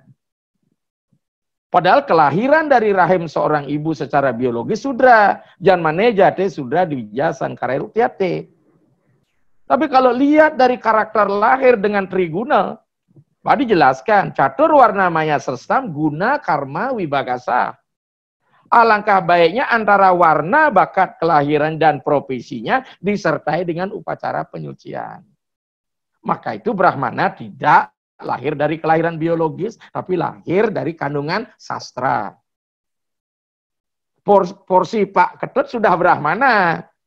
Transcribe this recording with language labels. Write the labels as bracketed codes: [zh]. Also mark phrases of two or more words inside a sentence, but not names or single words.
[id] Padahal kelahiran dari rahim seorang ibu secara biologis Sudra. [sa] Janmane jate Sudra Dwija Sangkara Rukyate. [id] Tapi kalau lihat dari karakter lahir dengan triguna, Pak dijelaskan, [sa] catur warna maya sestam guna karma wibagasa. [id] Alangkah baiknya antara warna, bakat, kelahiran, dan profesinya disertai dengan upacara penyucian. Maka itu Brahmana tidak lahir dari kelahiran biologis, tapi lahir dari kandungan sastra. Porsi Pak Ketut sudah Brahmana.